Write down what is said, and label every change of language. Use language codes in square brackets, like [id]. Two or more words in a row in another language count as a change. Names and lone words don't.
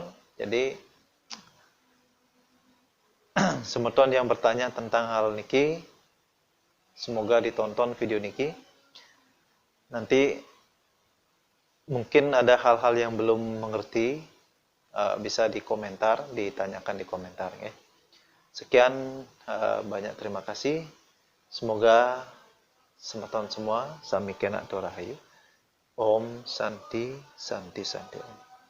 [id] Jadi semeton yang bertanya tentang hal niki, semoga ditonton video niki. Nanti mungkin ada hal-hal yang belum mengerti, bisa di komentar, ditanyakan di komentar ya. Sekian, banyak terima kasih. Semoga semeton semua [ban] sami kena rahayu. [sa] Om Santi Santi Santi Om.